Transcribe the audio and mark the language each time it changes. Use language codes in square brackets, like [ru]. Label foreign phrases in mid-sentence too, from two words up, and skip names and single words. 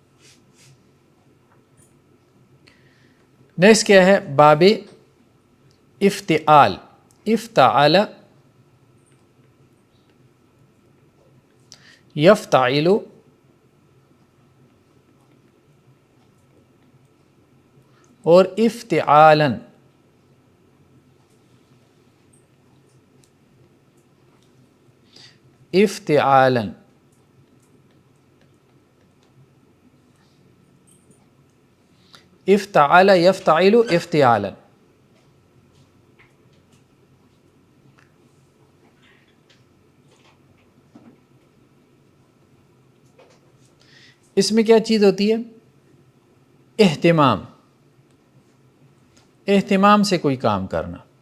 [ur] نیکسٹ کیا ہے؟ [ar] باب افتعال. افتعال یفتعل، اور افتعالا. افتعالا، افتعل یفتعل افتعالا. [ur] اس میں کیا چیز ہوتی ہے؟ اہتمام. اہتمام سے کوئی کام کرنا.